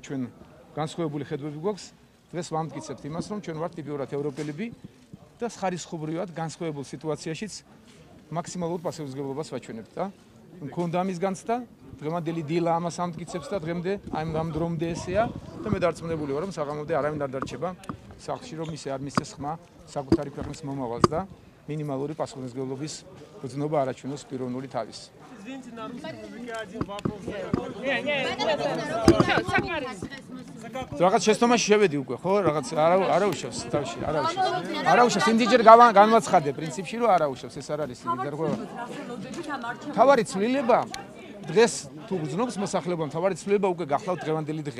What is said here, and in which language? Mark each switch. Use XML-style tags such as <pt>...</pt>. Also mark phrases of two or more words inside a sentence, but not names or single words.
<ka>ჩვენ განსხვავებული ხედვები გვაქვს დღეს ვამტკიცებთ იმას რომ ჩვენ ვართ ტიპიურად ევროპელები და ხარისხობრივად განსხვავებულ სიტუაციაშიც მაქსიმალურ პასუხისმგებლობას ვაჩვენებთ და მქონდა ამის განცდა დღევანდელი დილა ამას ამტკიცებს და დღემდე ამ დრომდე ესეა და მე დარწმუნებული ვარ რომ საღამომდე არავინ არ დარჩება სახლში რომ ისე არ მისცეს ხმა საკუთარი ქვეყნის მომავალს და მინიმალური паспортной გრძნობა არაჩვენოს პიროვნული თავის.</ka> <ru>Извините, на русском языке один вопрос.</ru> <ka>რაღაც შეცდომაში შევედი უკვე, ხო? რაღაც არაუშავს თავში, არაუშავს. არაუშავს, იმდიჯერ განვაცხადე პრინციპში, რომ არაუშავს, ეს არ არის დარღვევა. თავარი ცვლილება დღეს თუ გრძნობს მოსახლეობამ, თავარი ცვლილება უკვე გახლავთ დღევანდელი დღე.</ka>